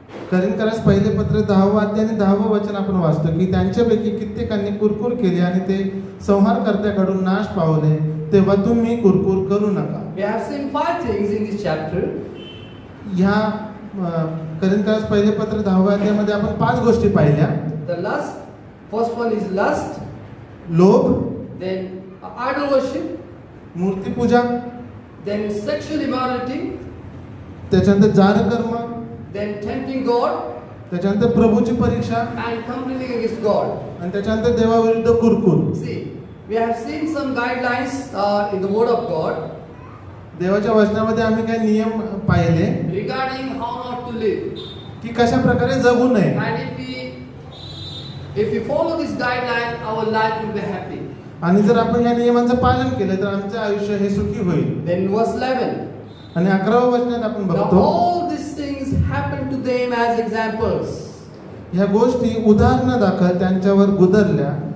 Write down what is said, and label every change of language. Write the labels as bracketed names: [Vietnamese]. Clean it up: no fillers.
[Marathi] करिंथकरास पहिले पत्र 10 अध्याय आणि 10 वचन आपण वाचतो की त्यांच्यापैकी कित्येकांनी कुरकुर केली आणि ते संहारकर्त्याकडून नाश पावले, तेव्हा तुम्ही कुरकुर करू नका. [English] We have seen 5 things in this chapter. [Marathi] ह्या करिंथकरास पहिले पत्र 10 अध्यायामध्ये आपण 5 गोष्टी पाहिल्या. [English] The lust, first one is lust, [Marathi] लोभ, [English] then idol worship, [Marathi] मूर्तिपूजा, [English] then sexual immorality, [Marathi] त्याच्यानंतर जारकर्म, [English] then tempting God [Marathi] त्याच्यानंतर प्रभूची परीक्षा [English] and complaining against God. [Marathi] आणि त्याच्यानंतर देवाविरुद्ध कुरकुर. [English] See, we have seen some guidelines in the Word of God [Marathi] देवाच्या वचनामध्ये आम्ही काही नियम पाहिले [English] regarding how not to live. [Marathi] की कशा प्रकारे जगू नये. [English] And if we follow this guideline, our life will be happy. [Marathi] आणि जर आपण या नियमांचं पालन केलं तर आमचं आयुष्य हे सुखी होईल. [English] Then verse 11. [Marathi] आणि 11व्या वचनात आपण [English] Now [Marathi] बघतो [English] all these things happened to them as examples, [Marathi] ह्या गोष्टी उदाहरणादाखल त्यांच्यावर गुदरल्या